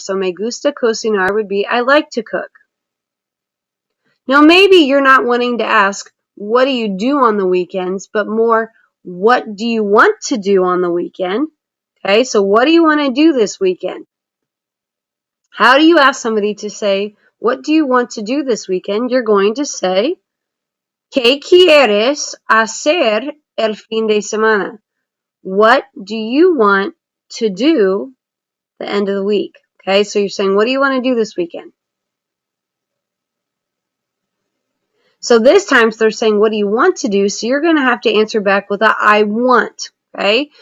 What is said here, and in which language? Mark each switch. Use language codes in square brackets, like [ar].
[en] So me gusta cocinar would be I like to cook. Now maybe you're not wanting to ask, what do you do on the weekends, but more, what do you want to do on the weekend? Okay, so what do you want to do this weekend? How do you ask somebody to say, what do you want to do this weekend? You're going to say, [es] ¿Qué quieres hacer el fin de semana? [en] What do you want to do the end of the week? Okay, so you're saying, what do you want to do this weekend? So this time they're saying, what do you want to do? So you're going to have to answer back with a I want. Okay?